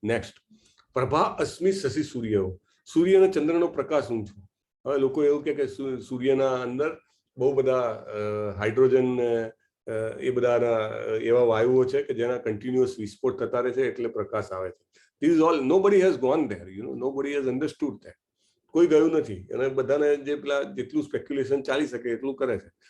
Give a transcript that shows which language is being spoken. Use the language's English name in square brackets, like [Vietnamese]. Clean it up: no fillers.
[Gujarati] Next, [Sanskrit] Prabha અસ્મિ Shashi સૂર્ય. [Gujarati] સૂર્ય અને ચંદ્રનો પ્રકાશ હું છું. હવે લોકો એવું કે સૂર્યના અંદર બહુ બધા હાઇડ્રોજન એ બધાના એવા વાયુઓ છે કે જેના કન્ટિન્યુઅસ વિસ્ફોટ થતા રહે છે એટલે પ્રકાશ આવે છે. [English] This is all, nobody has gone there, nobody has understood that. [Gujarati] કોઈ ગયું નથી, અને બધાને જે પેલા જેટલું સ્પેક્યુલેશન ચાલી શકે એટલું કરે છે.